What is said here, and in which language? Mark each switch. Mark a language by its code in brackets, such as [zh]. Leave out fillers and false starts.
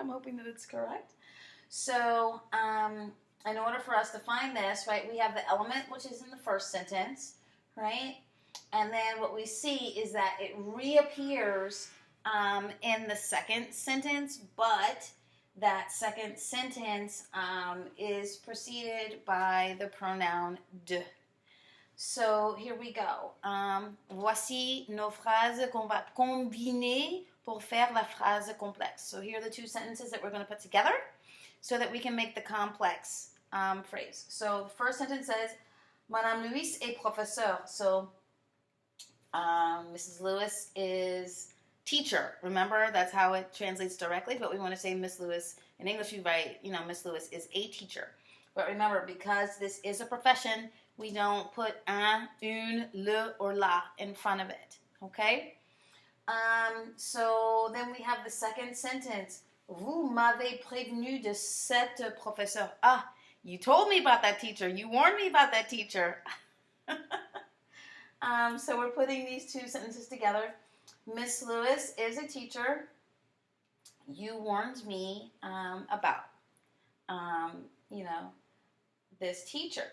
[en] I'm hoping that it's correct. So in order for us to find this, right, we have the element, which is in the first sentence, right? And then what we see is that it reappears in the second sentence, but that second sentence is preceded by the pronoun de. So here we go. [fr] Voici nos phrases qu'on va combiner pour faire la phrase complexe. [en] So here are the 2 sentences that we're going to put together so that we can make the complex phrase. So the first sentence says, [fr] Madame Louise est professeur. [en] So Mrs. Lewis is teacher. Remember, that's how it translates directly, but we want to say Miss Lewis. In English, you write, you know, Miss Lewis is a teacher. But remember, because this is a profession, we don't put un, une, le, or la in front of it, okay? So then we have the second sentence. [fr] Vous m'avez prévenu de cette professeure. [en] Ah, you told me about that teacher. You warned me about that teacher. So we're putting these 2 sentences together. Miss Lewis is a teacher. You warned me about, you know, this teacher.